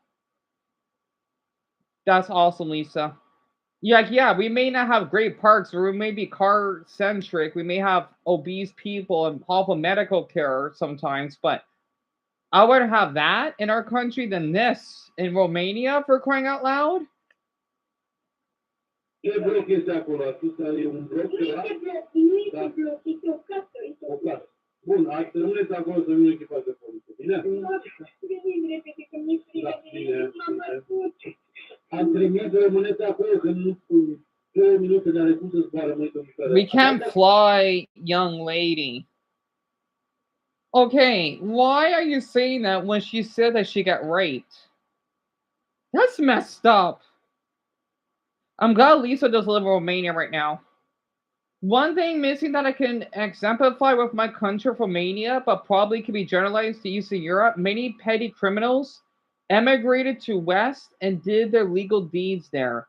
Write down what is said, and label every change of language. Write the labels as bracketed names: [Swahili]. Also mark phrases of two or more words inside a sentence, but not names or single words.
[English] That's awesome, Lisa. Yeah, we may not have great parks, or we may be car centric. We may have obese people and awful medical care sometimes, but I would have that in our country than this in Romania, for crying out loud. [Romanian] Ce bloc este acolo? Atâta e un bloc ceva? Nu este bloc, este o casă. O casă. Bun, hai să rămâneți acolo să vină echipaj de poliție, bine? Venim repede, că mi-e frică Da, de bine, m-am bătut. Am trimis să rămâneți acolo, că nu 2 minute de-are cum să zboară, măi, domnișoară. [English] We can't fly, young lady. Okay, why are you saying that when she said that she got raped? That's messed up. I'm glad Lisa does live in Romania right now. One thing missing that I can exemplify with my country of Romania, but probably can be generalized to Eastern Europe, many petty criminals emigrated to West and did their legal deeds there.